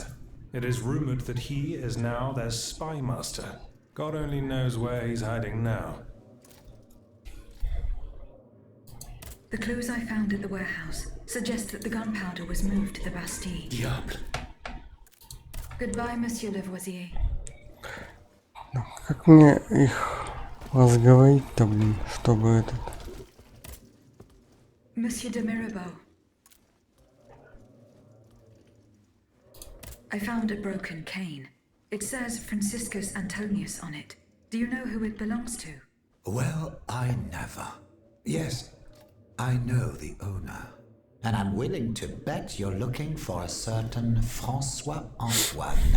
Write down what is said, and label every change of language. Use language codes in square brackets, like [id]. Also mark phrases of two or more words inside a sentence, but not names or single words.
[en] It is rumored that he is now their spy master. God only knows where he's hiding now. The clues I found at the warehouse suggest that the gunpowder was moved to the Bastille. Diable. Goodbye, Monsieur Lavoisier. [ru] Ну, как мне их разговорить-то, блин, чтобы этот... [en] Monsieur de Mirabeau. I found a broken cane. It says Franciscus Antonius on it. Do you know who it belongs to? Well, I never. Yes, I know the owner. And I'm willing to bet you're looking for a certain François Antoine.